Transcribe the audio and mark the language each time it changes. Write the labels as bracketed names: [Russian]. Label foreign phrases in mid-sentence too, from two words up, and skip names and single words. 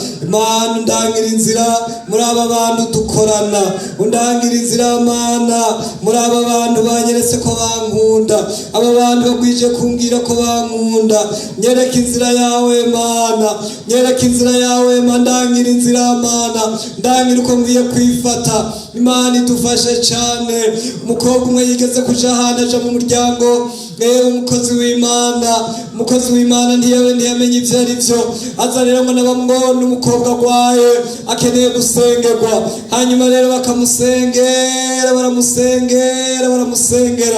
[Rundi] Mana, undangira inzira muri aba bantu dukorana, undangira inzira Mana muri aba bantu banyeretse ko bankunda, aba bantu bagwije kumbwira ko bankunda. Nyereka inzira yawe Mana, nyereka inzira yawe Mana, ndangira inzira Mana, ndangira uko nkwiye kwifata. Imana idufashe cyane. Umukobwa umwe yigeze kuja ahantu, aja mu muryango, umukozi w'Imana ntiyamenye ivyo ari vyo. Aza rero ngo nabamubona umukobwa agwaye akeneye gusengerwa. Hanyuma rero bakamusengera, baramusengera.